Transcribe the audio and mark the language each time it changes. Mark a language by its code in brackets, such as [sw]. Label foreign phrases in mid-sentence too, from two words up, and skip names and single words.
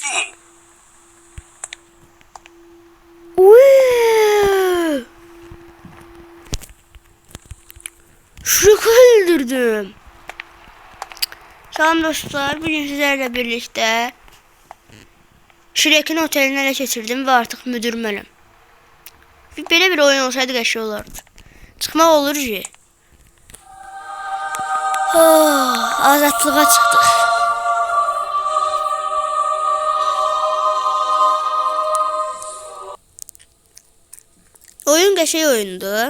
[tr] Şrek'i öldürdüm. Salam dostlar, bugün sizlerle birlikte Shrek'in otelini ele geçirdim ve artık müdür benim. Böyle bir oyun olsaydı [az] qəşəng olardı. Çıxmaq olur ki. Azadlığa çıxdıq. Oyun qəşəng oyundu.